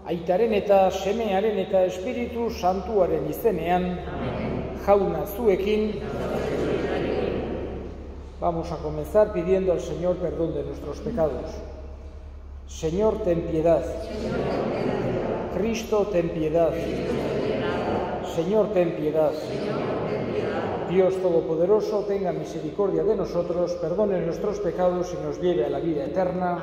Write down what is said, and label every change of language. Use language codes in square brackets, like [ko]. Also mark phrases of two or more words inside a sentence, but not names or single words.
[eu] Aitaren eta Semearen eta Espiritu Santuaren izenean, Jauna zuekin. [es] Vamos a comenzar pidiendo al Señor perdón de nuestros pecados. Señor, ten piedad. Cristo, ten piedad. Señor, ten piedad. Dios Todopoderoso, tenga misericordia de nosotros, perdone nuestros pecados y nos lleve a la vida eterna.